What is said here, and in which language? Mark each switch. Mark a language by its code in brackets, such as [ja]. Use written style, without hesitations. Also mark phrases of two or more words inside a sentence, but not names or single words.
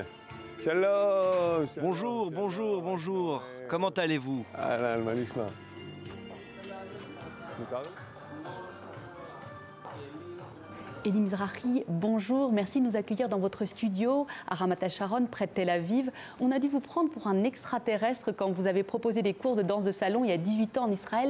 [he] שלום. [fr] Bonjour, bonjour, bonjour. Comment allez-vous? [he] אהלן, מה נשמע? [fr] Eli Mizrahi, bonjour, merci de nous accueillir dans votre studio à Ramat HaSharon, près de Tel Aviv. On a dû vous prendre pour un extraterrestre quand vous avez proposé des cours de danse de salon il y a 18 ans en Israël.